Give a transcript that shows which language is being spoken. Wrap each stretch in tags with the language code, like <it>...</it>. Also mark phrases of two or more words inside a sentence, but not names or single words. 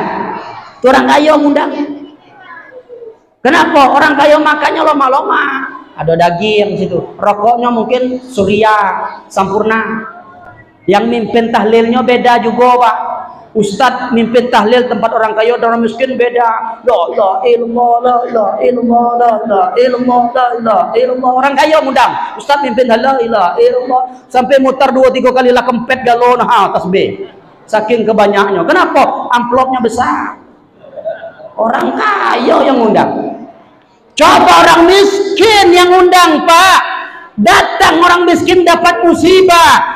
<id>Itu orang kaya ngundang. Kenapa? Orang kaya makannya lama-lama. Ada daging di situ, rokoknya mungkin Surya, Sampurna. Yang mimpin tahlilnya beda juga, Pak. Ustadz mimpin tahlil tempat orang kaya dan orang miskin beda.</id> <ar>La ilmu, la ilmu, la ilmu, la ilmu.</ar> <id>Orang kaya ngundang, Ustadz mimpin tahlil,</id> <ar>la ilmu.</ar> <id>Sampai mutar 2-3 kali lah kempet galon, tasbih. Saking kebanyaknya. Kenapa? Amplopnya besar. Orang kaya yang ngundang. Coba orang miskin yang undang, Pak. Datang orang miskin dapat musibah.</id>